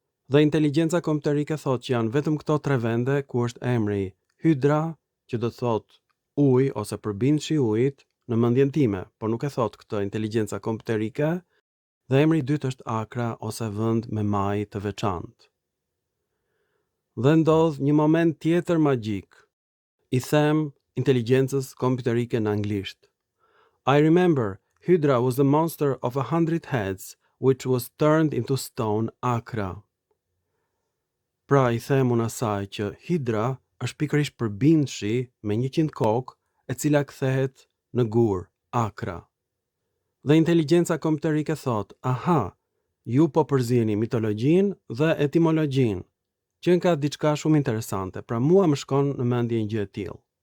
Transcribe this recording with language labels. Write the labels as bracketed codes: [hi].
[sq] Dhe inteligjenca kompjuterike thot që janë vetëm këto 3 vende ku është emri Hydra, që do thot ujë ose përbindshi i ujit në mendjen time, por nuk e thot këtë inteligjenca kompjuterike, dhe emri i dytë është Akra ose vend me maj të veçantë. Dhe ndodh një moment tjetër magjik. I them inteligjencës kompjuterike në anglisht. [en] I remember Hydra was the monster of 100 heads which was turned into stone Akra. [sq] Pra i them unë asaj që Hydra është pikërisht përbindshi me 100 kokë e cila kthehet në gur, Akra. Dhe inteligjenca kompjuterike thot, aha, ju po përzini mitologjinë dhe etimologjinë, që ka diçka shumë interesante, pra mua më shkon në mendje një gjë e tillë.